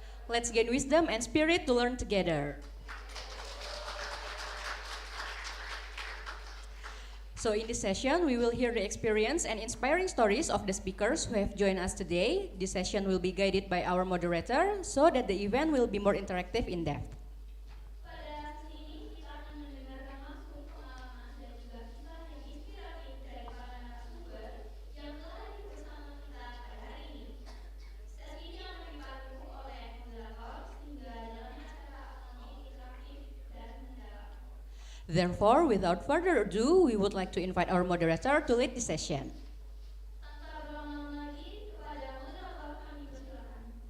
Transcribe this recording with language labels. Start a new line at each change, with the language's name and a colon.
English: Let's gain wisdom and spirit to learn together. So in this session, we will hear the experience and inspiring stories of the speakers who have joined us today. This session will be guided by our moderator so that the event will be more interactive in depth.
Indonesian: Pada sesi ini kita akan mendengarkan langsung pengalaman dan juga kisah yang inspiratif dari para narasumber yang telah hadir bersama kita pada hari ini. Sesi ini akan dipandu oleh moderator hingga jalannya acara akan menjadi interaktif dan mendalam.
English: Therefore, without further ado, we would like to invite our moderator to lead the session.
Indonesian: Tanpa berlama-lama lagi, kepada moderator kami persilakan.